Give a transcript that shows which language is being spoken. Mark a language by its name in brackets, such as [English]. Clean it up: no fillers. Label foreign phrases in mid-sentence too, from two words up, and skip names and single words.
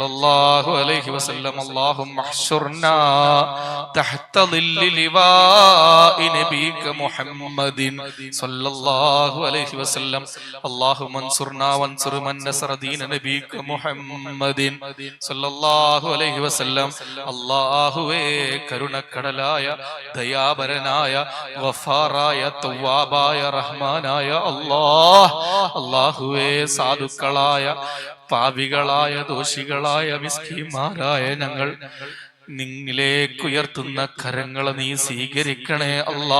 [Arabic] الله عليه وسلم اللهم احشرنا تحت ظل لواء نبيك محمد صلى الله عليه وسلم اللهم انصرنا وانصر من نصر دين نبيك محمد صلى الله عليه وسلم [Malayalam] അല്ലാഹുവേ കരുണക്കടലായ ദയാപരനായ ഗഫാറായ തവ്വാബായ റഹ്മാനായ അല്ലാഹുവേ സാധുക്കളായ പാപികളായ ദോഷികളായ മിസ്കീന്മാരായ ഞങ്ങൾ നിന്നിലേക്ക് ഉയർത്തുന്ന കരങ്ങളെ നീ സ്വീകരിക്കണേ അല്ലാ.